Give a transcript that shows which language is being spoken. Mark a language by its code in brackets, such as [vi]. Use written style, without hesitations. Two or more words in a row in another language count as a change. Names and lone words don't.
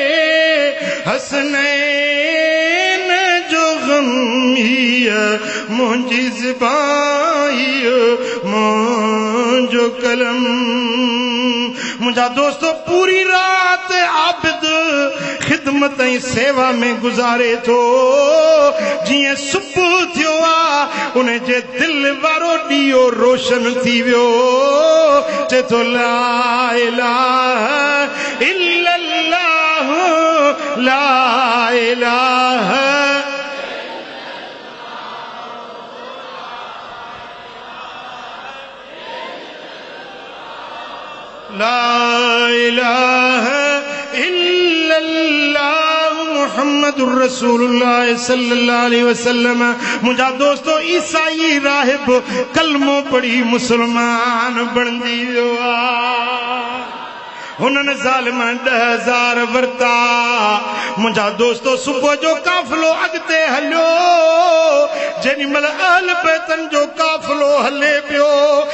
[sd] हसनैन जो गम हिय मुंहिंजी ज़बान मुंहिंजो कलम मुंहिंजा दोस्तो पूरी रात आबिद खिदमत ऐं सेवा में गुज़ारे थो जीअं सुबुह थियो आहे उन जे दिलि वारो ॾीओ रोशन थी वियो चए थो [ar] لا إله إلا الله لا إله لا إله إلا الله محمد رسول الله صلى الله عليه وسلم मुंहिंजा [sd] दोस्तो ईसाई राहिब कलमो पढ़ी मुसलमान बणजी वियो आहे हुननि ज़ालिमनि 10,000 वरता मुंहिंजा दोस्तो सुबुह जो काफ़िलो अॻिते हलियो जेॾी महिल अहल बैतन जो काफ़िलो हले पियो